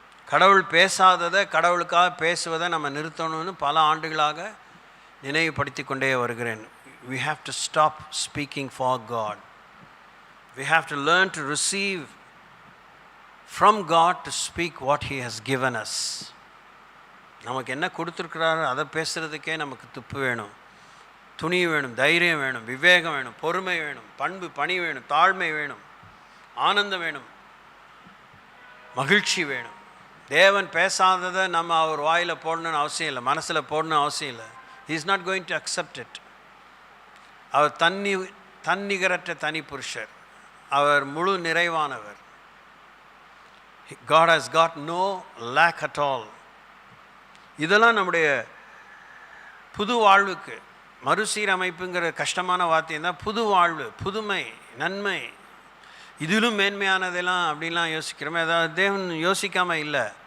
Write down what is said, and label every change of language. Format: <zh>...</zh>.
<ta>கடவுள் பேசாததை கடவுளுக்காக பேசுவதை நம்ம நிறுத்தணும்னு பல ஆண்டுகளாக நினைவுபடுத்தி கொண்டே வருகிறேன்.</ta> <en>We have to stop speaking for God. We have to learn to receive from God to speak what He has given us.</en> <ta>நமக்கு என்ன கொடுத்துருக்கிறாரோ அதை பேசுகிறதுக்கே நமக்கு துப்பு வேணும், துணிவு வேணும், தைரியம் வேணும், விவேகம் வேணும், பொறுமை வேணும், பண்பு பணி வேணும், தாழ்மை வேணும், ஆனந்தம் வேணும், மகிழ்ச்சி வேணும். தேவன் பேசாததை நம்ம அவர் வாயில் போடணும்னு அவசியம் இல்லை, மனசில் போடணும்னு அவசியம் இல்லை.</ta> <en>He is not going to accept it.</en> <ta>அவர் தன்னிகரற்ற தனி புருஷர், அவர் முழு நிறைவானவர்.</ta> <en>God has got no lack at all.</en> <ta>இதெல்லாம் நம்முடைய புது வாழ்வுக்கு, மறுசீரமைப்புங்கிற கஷ்டமான வார்த்தை தான். புது வாழ்வு, புதுமை, நன்மை, இதிலும் மேன்மையானதெல்லாம் அப்படின்லாம் யோசிக்கிறோமே, அதாவது தேவன் யோசிக்காமல் இல்லை.</ta>